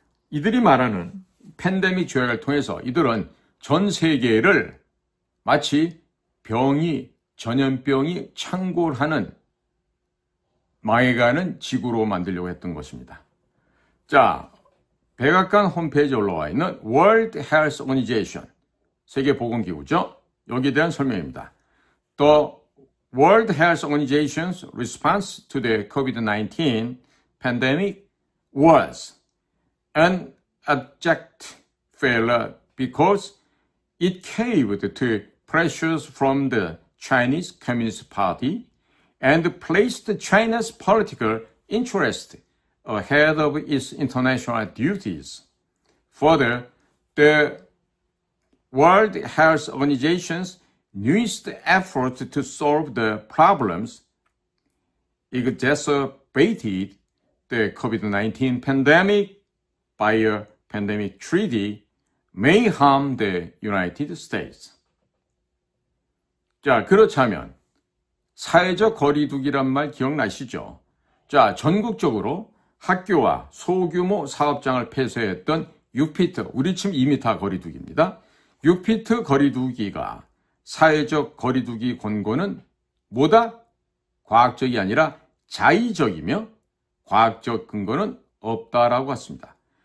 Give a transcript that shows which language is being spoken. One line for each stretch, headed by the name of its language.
Korean: 이들이 말하는 팬데믹 조약을 통해서 이들은 전 세계를 마치 전염병이 창궐하는 망해가는 지구로 만들려고 했던 것입니다. 자, 백악관 홈페이지에 올라와 있는 World Health Organization, 세계보건기구죠. 여기에 대한 설명입니다.
English: The World Health Organization's response to the COVID-19 pandemic was an abject failure because it caved to pressures from the Chinese Communist Party and placed China's political interest ahead of its international duties. Further, the World Health Organization's newest effort to solve the problems exacerbated the COVID-19 pandemic by a pandemic treaty may harm the United States.
Korean: 자, 그렇다면 사회적 거리두기란 말 기억나시죠? 자, 전국적으로 학교와 소규모 사업장을 폐쇄했던 6피트, 우리 침 2m 거리두기입니다. 6피트 거리두기가 사회적 거리두기 권고는 뭐다? 과학적이 아니라 자의적이며 과학적 근거는 없다라고 했습니다.